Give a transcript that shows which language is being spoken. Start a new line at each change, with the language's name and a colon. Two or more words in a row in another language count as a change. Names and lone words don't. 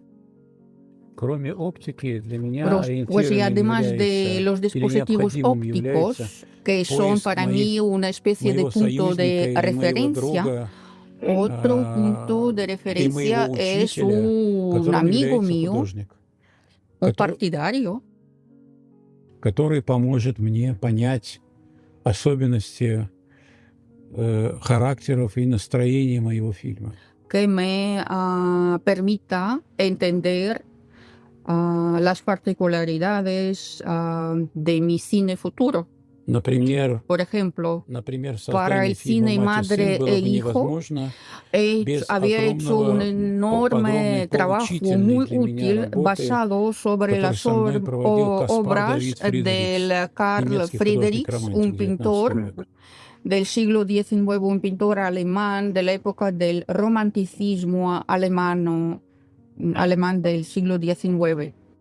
Spanish: Pues y además de los dispositivos ópticos, que son para mí una especie de punto de referencia, otro punto de referencia es un amigo mío, un partidario,
Russian: который поможет мне понять особенности характеров и настроения моего фильма.
Spanish: que me permita entender las particularidades de mi cine futuro.
Russian: Например,
Spanish: Por ejemplo, para
Russian: создание
Spanish: el cine
Russian: фильма «Мать и сын»
Spanish: Madre
Russian: было
Spanish: e
Russian: бы
Spanish: Hijo,
Russian: невозможно
Spanish: había hecho un enorme trabajo muy útil basado sobre las obras del Carl Friedrichs, un pintor del siglo XIX, un pintor alemán de la época del romanticismo alemán del siglo XIX.